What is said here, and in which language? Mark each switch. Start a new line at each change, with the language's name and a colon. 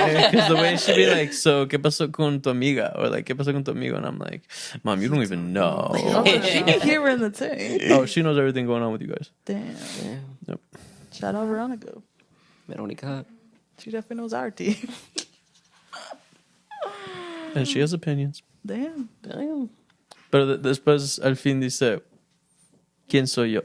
English: Because the way she'd be like, so,
Spanish: ¿qué pasó con tu amiga?
English: Or like,
Spanish: ¿qué pasó con tu amigo?
English: And I'm like, Mom, you don't even know. Oh, she be hearing the thing. Oh, she knows everything going on with you guys. Damn. Yeah, Yep. Shout out Veronica. Veronica. She definitely knows our tea. And she has opinions. Damn. Damn.
Spanish: Pero después, al fin dice, ¿quién soy yo?